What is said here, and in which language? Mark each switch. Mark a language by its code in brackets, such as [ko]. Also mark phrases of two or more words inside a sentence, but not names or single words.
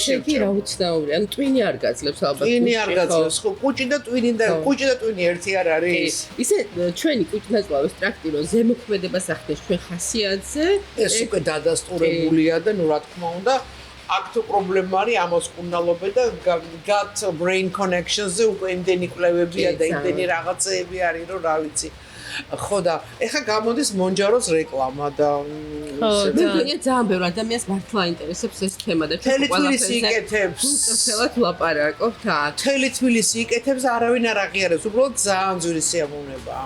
[ka] ესე იგი რა უცნაური, ანუ ტვინი არ გაძლევს ალბათ. ტვინი არ გაძლევს, ხო, კუჭი და ტვინი ერთი არ არის. ისე ჩვენი კუჭნაწლავის ტრაქტი რომ ზემოქმედებას ახდენს ჩვენ ხასიათზე, ეს უკვე დადასტურებულია და ნუ რა თქმა უნდა აქ თუ პრობლემა არის ამას კუნდალობე და [en] gut brain connections- [ka] ზე უკვე იმდენი კვლევებია და იმდენი რაღაცეები არის რომ რა ვიცი. ხო და ეხა გამოდის მონჯაროს რეკლამა და მე მგონია ძალიან ბევრ ადამიანს მართლა ინტერესებს ეს თემა და მთელი თბილისი იკეთებს. უწესრიგად ვლაპარაკობთ აქ. მთელი თბილისი იკეთებს, არავინ არ აღიარებს, უბრალოდ ძალიან ძვირი სიამოვნებაა.